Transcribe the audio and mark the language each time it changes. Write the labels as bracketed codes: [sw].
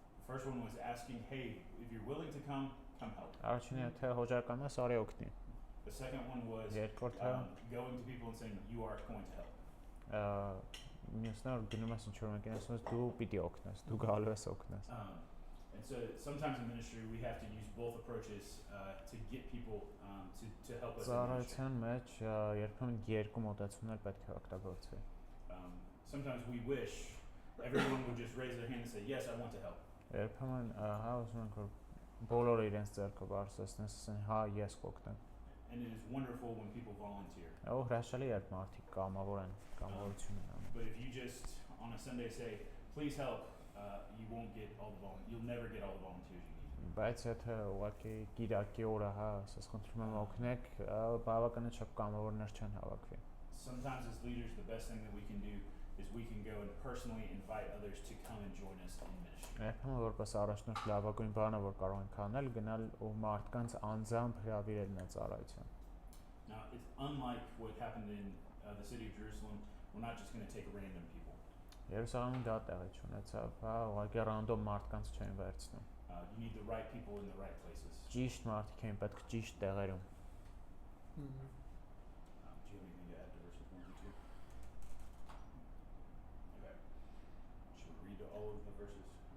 [en] The first one was asking, hey, if you're willing to come help. [hy] Առաջինը թե հոժարական ես, արի օգնի։ [en] The second one was [hy] Երկրորդը [en] going to people and saying, you are going to help. [hy] մյուսն որ գնում ես ինչ որ մեկին ասում ես դու պիտի օգնես, դու գալու ես օգնես։ [en] And so sometimes in ministry we have to use both approaches to get people to help us in ministry. [hy] Ծառայության մեջ երբեմն երկու մոտեցումներ պետք է օգտագործվի։ [en] Sometimes we wish everyone would just raise their hand and say, yes, I want to help. [hy] Երբեմն հա ուզում ենք որ բոլորը իրենց ձեռքը բարձրացնեն, ասեն հա ես կօգնեմ։ [en] And it is wonderful when people volunteer. [hy] Ու հրաշալի է երբ մարդիկ կամավոր են, կամավորություն են անում։ [en] But if you just on a Sunday say, please help, you won't get all the you'll never get all the volunteers you need. [hy] Բայց եթե ուղղակի Կիրակի օրը հա, ասես խնդրում եմ օգնեք, բավականին շատ կամավորներ չեն հավաքվի։ [en] Sometimes as leaders the best thing that we can do is we can go and personally invite others to come and join us in ministry. [hy] Երբեմն որպես առաջնորդ լավագույն բանը որ կարող ենք անել, գնալ ու մարդկանց անձամբ հրավիրել նա ծառայության։ [en] Now it's unlike what happened in the city of Jerusalem. We're not just going to take random people. [hy] Երուսաղեմում դա տեղի չունեցավ, հա, ուղղակի random մարդկանց չեն վերցնում։ [en] You need the right people in the right places. [hy] Ճիշտ մարդիկ են պետք ճիշտ տեղերում։ [en] Do you have anything to add to verses 1 through 2? Okay. Should we read all of the verses?